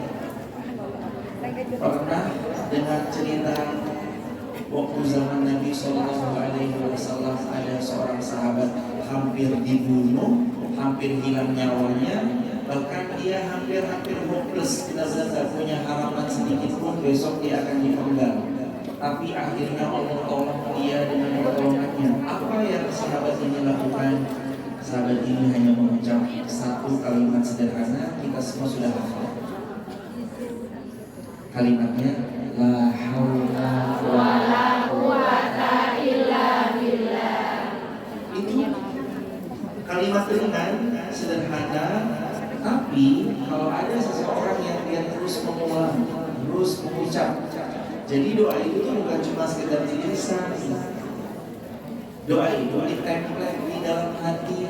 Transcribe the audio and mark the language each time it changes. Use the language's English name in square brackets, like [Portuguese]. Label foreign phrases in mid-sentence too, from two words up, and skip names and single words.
[Indonesian] Pernah dengar cerita waktu zaman Nabi [Arabic] صلى الله عليه وسلم [Indonesian] ada seorang sahabat hampir dibunuh, hampir hilang nyawanya, bahkan dia hampir hopeless, benar-benar tidak punya harapan sedikit pun besok dia akan dipenggal. Tapi akhirnya Allah tolong dia dengan pertolongannya. Apa yang sahabat ini lakukan? Sahabat ini hanya mengucap satu kalimat sederhana, kita semua sudah hafal. Kalimatnya [Arabic] لا حول ولا قوة إلا بالله. [Indonesian] Itu kalimat ringan, sederhana, tapi kalau ada seseorang yang dia terus mengulang, terus mengucap, jadi doa itu tuh bukan cuma sekedar di lisan. Doa itu ditempel di dalam hati.